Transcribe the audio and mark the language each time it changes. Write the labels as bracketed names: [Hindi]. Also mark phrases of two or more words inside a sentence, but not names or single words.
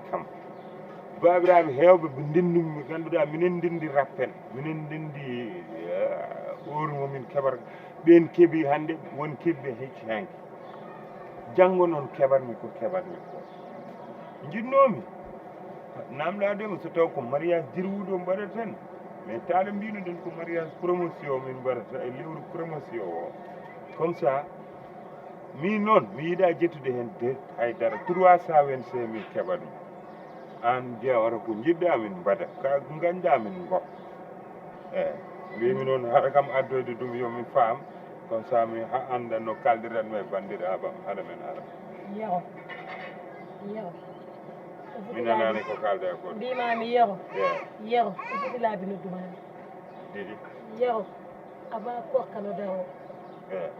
[Fula] kam babiraɓe hewɓe ɓe ndendumi ɓe ganduɗa minen ndendi rappel minen ndendi heure momin keɓata ɓen keeɓi hannde won keɓɓe hecci hanki janngo noon keɓatmi ko keɓatmi ko jinnomi namdadema so taw ko mariage dirwuɗo mbaɗata tan mais taala mbino ɗen ko mariage promotion min mbaɗata e lewru promotion o [French] comme ça [Fula] min noon mi yiiɗa jettude hen de haydara 325 000 keɓatmi an jewata ko jiɗɗa min mbaɗa ka gañɗa min gop eyyi mbimi noon haɗa kam addoyde ɗum yomin faam [French] comme ça [Fula] mi anda no kaldiranmi e bandiraɓam haɗa men ara Yero mi nanani ko kalda ko mbimami Yero eyyi Yero o foti laabi noddumami ɗiɗi Yero aba Korka no daro eyyi